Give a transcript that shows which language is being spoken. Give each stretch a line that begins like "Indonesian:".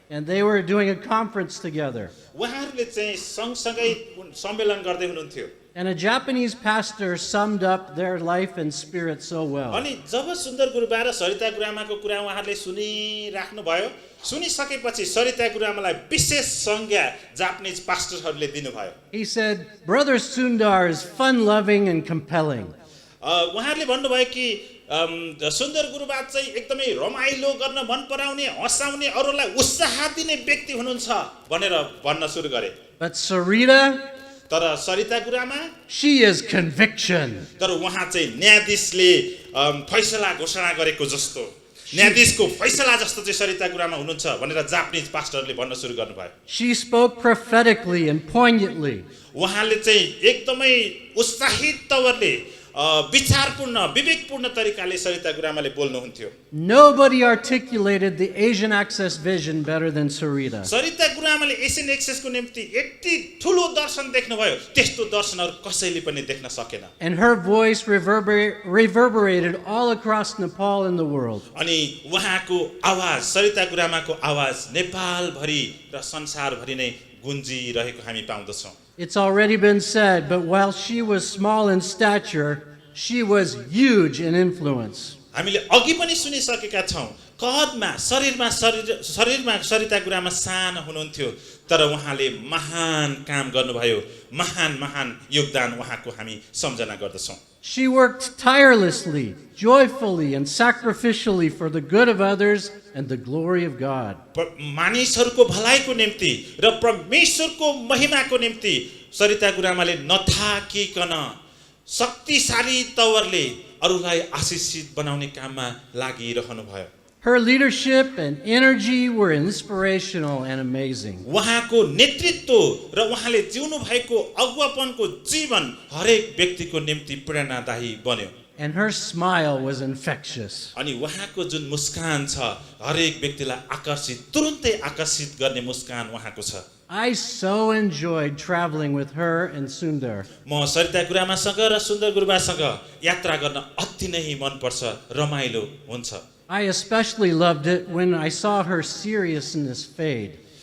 English: And they were doing a conference together.
Nepali: उहाँहरूले चाहिँ सँगसँगै सम्मेलन गर्दै हुनुहुन्थ्यो।
English: And a Japanese pastor summed up their life and spirit so well.
Nepali: अनि जब सुन्दर गुरुबा र सरिता गुरुआमाको कुरा उहाँहरूले सुनिराख्नु भयो, सुनिसकेपछि सरिता गुरुआमालाई विशेष संज्ञा जापानिज पास्टरहरूले दिनुभयो।
English: He said, Brother Sundar is fun-loving and compelling.
Nepali: उहाँहरूले भन्नुभयो कि सुन्दर गुरुबा चाहिँ एकदमै रमाइलो गर्न मन पराउने, हँसाउने, अरूलाई उत्साह दिने व्यक्ति हुनुहुन्छ भनेर भन्न सुरु गरे।
English: But Sareeta,
Nepali: तर सरिता गुरुआमा
English: she is conviction.
Nepali: तर उहाँ चाहिँ न्यायाधीशले फैसला घोषणा गरेको जस्तो, न्यायाधीशको फैसला जस्तो चाहिँ सरिता गुरुआमा हुनुहुन्छ भनेर जापानिज पास्टरले भन्न सुरु गर्नुभयो।
English: She spoke prophetically and poignantly.
Nepali: उहाँले चाहिँ एकदमै उत्साहित तवरले विचारपूर्ण विवेकपूर्ण तरिकाले Sarita गुरुआमाले बोल्नुहुन्थ्यो।
English: Nobody articulated the Asian Access vision better than Sareeta.
Nepali: Sarita गुरुआमाले Asian एक्सेसको निम्ति यति ठूलो दर्शन देख्नुभयो, त्यस्तो दर्शनहरु कसैले पनि देख्न सकेन।
English: And her voice reverberated all across Nepal and the world.
Nepali: अनि उहाँको आवाज, सरिता गुरुआमाको आवाज नेपाल भरि र संसार भरि नै गुन्जिरहेको हामी पाउँदछौं।
English: It's already been said, but while she was small in stature, she was huge in influence.
Nepali: हामीले अघि पनि सुनिसकेका छौं, कदमा शरीरमा सरिता गुरुआमा सानो हुनुहुन्थ्यो, तर उहाँले महान काम गर्नुभयो, महान योगदान उहाँको हामी सम्झना गर्दछौं।
English: She worked tirelessly, joyfully, and sacrificially for the good of others and the glory of God.
Nepali: मानिसहरुको भलाइको निम्ति र परमेश्वरको महिमाको निम्ति सरिता गुरुआमाले नथाकिकन शक्तिशाली तवरले अरूलाई आशीषित बनाउने काममा लागिरहनु भयो।
English: Her leadership and energy were inspirational and amazing.
Nepali: उहाँको नेतृत्व र उहाँले जिउनु भएको अगुवापनको जीवन हरेक व्यक्तिको निम्ति प्रेरणादायी बन्यो
English: And her smile was infectious.
Nepali: अनि उहाँको जुन मुस्कान छ हरेक व्यक्तिलाई आकर्षित तुरुन्तै आकर्षित गर्ने मुस्कान उहाँको छ
English: I so enjoyed traveling with her and Sundar.
Nepali: म सरिता गुरुआमासँग र सुन्दर गुरुबासँग यात्रा गर्न अति नै मन पर्छ रमाइलो हुन्छ
English: I especially loved it when I saw her seriousness fade.